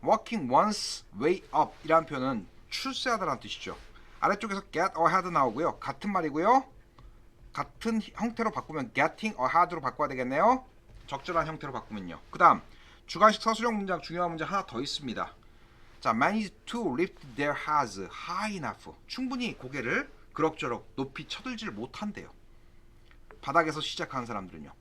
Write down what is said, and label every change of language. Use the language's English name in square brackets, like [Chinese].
[English] working one's way up [Korean] 이라는 표현은 출세하다라는 뜻이죠. 아래쪽에서 [English] get ahead [Korean] 나오고요. 같은 말이고요. 같은 형태로 바꾸면 [English] getting ahead [Korean] 로 바꿔야 되겠네요. 적절한 형태로 바꾸면요. 그 다음 주관식 서술형 문장 중요한 문장 하나 더 있습니다. [English] 자, manage to lift their heads high enough. [Korean] 충분히 고개를 그럭저럭 높이 쳐들지를 못한대요. 바닥에서 시작하는 사람들은요.